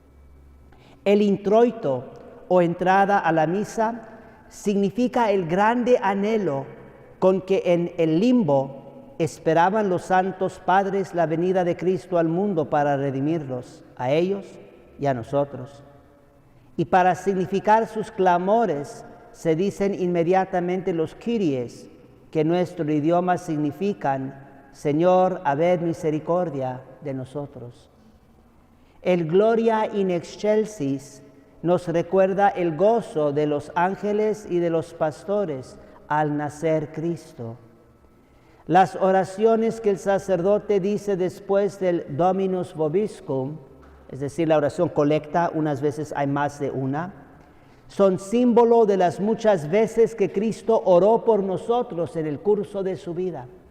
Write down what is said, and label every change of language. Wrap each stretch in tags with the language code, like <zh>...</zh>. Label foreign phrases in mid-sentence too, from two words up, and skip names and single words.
<es>El introito o entrada a la misa significa el grande anhelo con que en el limbo esperaban los santos padres la venida de Cristo al mundo para redimirlos, a ellos y a nosotros. Y para significar sus clamores se dicen inmediatamente los Kyries, que en nuestro idioma significan Señor, habed misericordia de nosotros. El</es> <la>Gloria in excelsis</la> <es>nos recuerda el gozo de los ángeles y de los pastores al nacer Cristo. Las oraciones que el sacerdote dice después del</es> <la>Dominus vobiscum,</la> <es>es decir, la oración colecta, unas veces hay más de una, son símbolo de las muchas veces que Cristo oró por nosotros en el curso de su vida.</es>